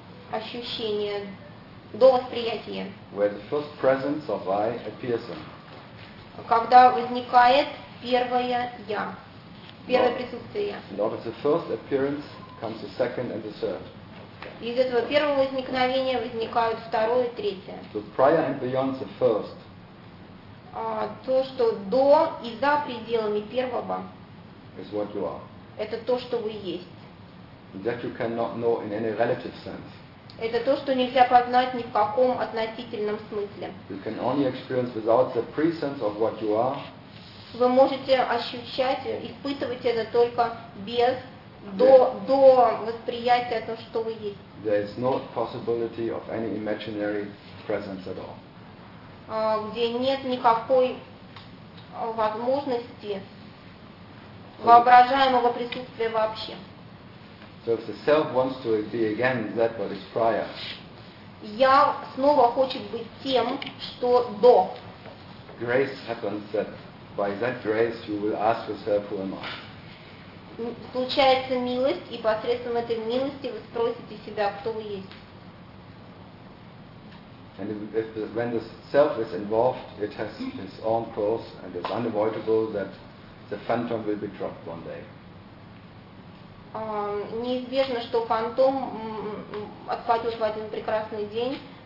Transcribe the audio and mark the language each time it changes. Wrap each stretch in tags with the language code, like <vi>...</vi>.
<ru>Ощущение до восприятия.</ru> <en>Where the first presence of I appears in.</en> <ru>Когда возникает первое я, первое присутствие я.</ru> <en>And out of the first appearance comes the second and the third.</en> <ru>Из этого первого возникновения возникают второе и третье.</ru> <en>So prior and beyond the first.</en> <ru>То, что до и за пределами первого.</ru> <en>Is what you are.</en> <ru>Это то, что вы есть.</ru> <en>That you cannot know in any relative sense.</en> <ru>Это то, что нельзя познать ни в каком относительном смысле.</ru> <en>You can only experience without the presence of what you are.</en> <ru>Вы можете ощущать, испытывать это только без, до восприятия того, что вы есть.</ru> <en>There is no possibility of any imaginary presence at all.</en> <ru>Где нет никакой возможности воображаемого присутствия вообще.</ru> <en>So if the self wants to be again that what is prior.</en> <ru>Я снова хочет быть тем, что до.</ru> <en>Grace happens that by that grace you will ask yourself who am I.</en> <ru>Случается милость, и посредством этой милости вы спросите себя, кто вы есть.</ru> <en>And if when the self is involved, it has its own course, and it's unavoidable that the phantom will be dropped one day.</en> <ru>Неизбежно, что фантом отпадет в один прекрасный день.</ru>